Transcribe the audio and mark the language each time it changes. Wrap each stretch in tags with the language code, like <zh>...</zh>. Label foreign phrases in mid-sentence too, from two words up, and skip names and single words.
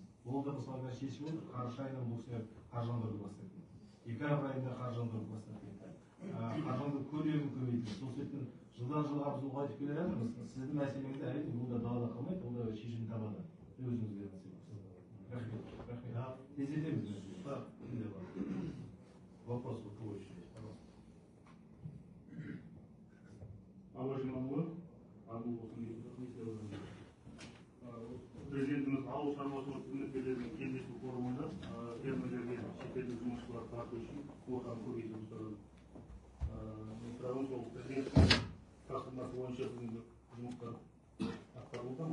<kk>Ол да мысалы шешіп отыр, қараша айынан бұл кісілер қаржыландыруды бастайды. Декабрь айында қаржыландыруды бастайды. Қаржыландыру көлемін көбейтті. Сол себептен жылдан жылға біз ұлғайтып келе жатырмыз. Сіздің мәселеңізді әрине бұл да далада қалмайды, ол да шешімін табады. Өзіңізге мәселе. Рахмет. Тездетеміз.</kk> <ru>Вопрос в твою очередь, пожалуйста.</ru> <kk>Президентimiz ауыл шаруашылығы қызметкерлерінің кездесу форумында фермерлерге шетелдік жұмысшылар тарту үшін квотаны көбейту сұрады. Сұрағым сол президенттің тапсырмасы бойынша бүгінгі жұмыстар атқарылуда.</kk>